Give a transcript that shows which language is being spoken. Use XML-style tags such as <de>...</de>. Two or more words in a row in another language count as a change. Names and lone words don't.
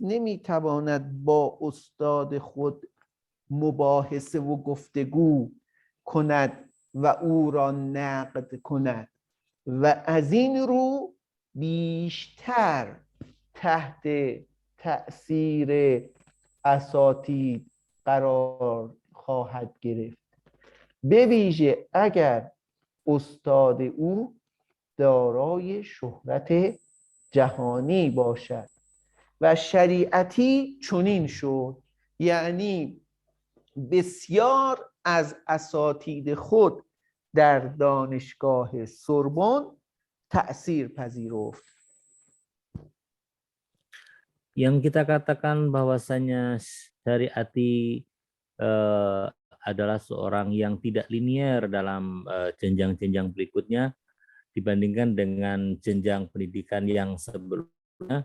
<fa>نمیتواند با استاد خود مباحثه و گفتگو کند و او را نقد کند و از این رو بیشتر تحت تأثیر اساتید قرار خواهد گرفت، به ویژه اگر استاد او دارای شهرت جهانی باشد. و شریعتی چنین شد، یعنی بسیار از اساتید خود در دانشگاه سوربن تأثیر پذیرفت.</fa> <id>Yang kita katakan bahwasanya Syariati adalah seorang yang tidak linier dalam jenjang-jenjang berikutnya dibandingkan dengan jenjang pendidikan yang sebelumnya.</id>